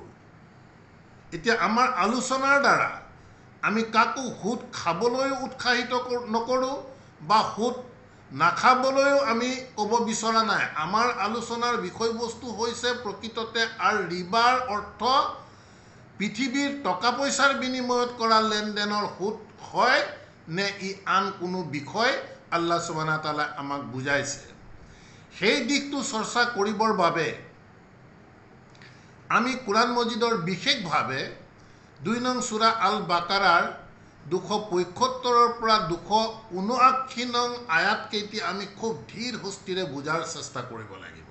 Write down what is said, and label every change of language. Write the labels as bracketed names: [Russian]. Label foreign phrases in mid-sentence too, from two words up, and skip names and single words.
[Assamese] এতিয়া আমাৰ আলোচনাৰ দ্বাৰা আমি কাকো সুদ খাবলৈও উৎসাহিত নকৰোঁ বা সুদ নাখাবলৈও আমি ক'ব বিচৰা নাই। আমাৰ আলোচনাৰ বিষয়বস্তু হৈছে প্ৰকৃততে আৰ ৰিবাৰ অৰ্থ পৃথিৱীৰ টকা পইচাৰ বিনিময়ত কৰা লেনদেনৰ সুদ হয় নে ই আন কোনো বিষয় [Arabic] الله سبحانه وتعالى [Assamese] আমাক বুজাইছে। সেই দিশটো চৰ্চা কৰিবৰ বাবে আমি কোৰাণ মজিদৰ বিশেষভাৱে 2 নং সূৰা আল বাকাৰাৰ 275 পৰা 279 নং আয়াতকেইটি আমি খুব ধীৰ সুস্থিৰে বুজাৰ চেষ্টা কৰিব লাগিব।